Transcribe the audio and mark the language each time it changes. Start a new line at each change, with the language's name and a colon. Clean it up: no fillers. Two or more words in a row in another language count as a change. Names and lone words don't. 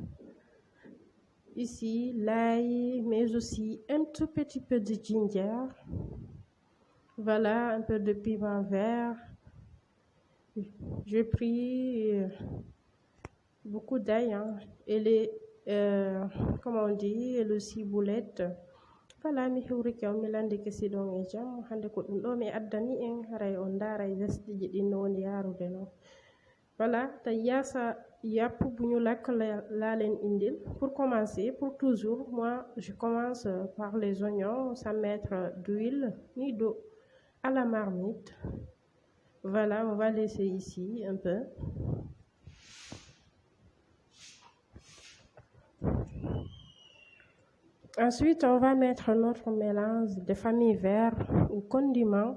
French: Ici, l'ail, mais aussi un tout petit peu de ginger. Voilà, un peu de piment vert. J'ai pris beaucoup d'ail, hein, et les, comment on dit, le ciboulette. Voilà,
Fula: mi hewri kew mi landi kesi ɗon e jam hande ko ɗum ɗo mi addani en haray on daara e lesɗiji ɗin no woni yarude non.
Wolof: Voilà, tay yassa yapp bu ñu lakk laa leen indil.
French: Pour commencer, pour toujours, moi je commence par les oignons sans mettre d'huile ni d'eau à la marmite. Voilà, on va laisser ici un peu. Ensuite, on va mettre notre mélange de famille vert ou condiments.